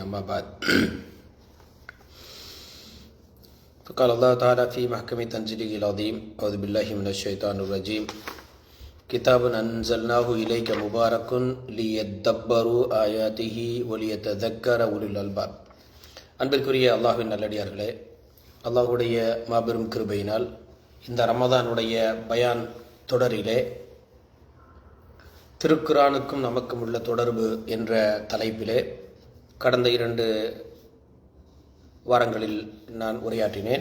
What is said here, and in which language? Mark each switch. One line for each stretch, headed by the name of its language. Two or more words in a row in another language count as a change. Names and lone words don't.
Arabic: أما بعد، فقال الله تعالى في محكم تنزيله العظيم: أعوذ بالله من الشيطان الرجيم. كتاب أنزلناه إليك مبارك ليدبروا آياته وليتذكر أولو الألباب.
Tamil: அன்பிற்குரிய அல்லாஹ்வின் நல்லடியார்களே, அல்லாஹுடைய மாபெரும் கிருபையினால் இந்த ரமதானுடைய பயான் தொடரிலே திருக்குரானுக்கும் நமக்கும் உள்ள தொடர்பு என்ற தலைப்பிலே கடந்த 2 வாரங்களில் நான் உரையாற்றினேன்.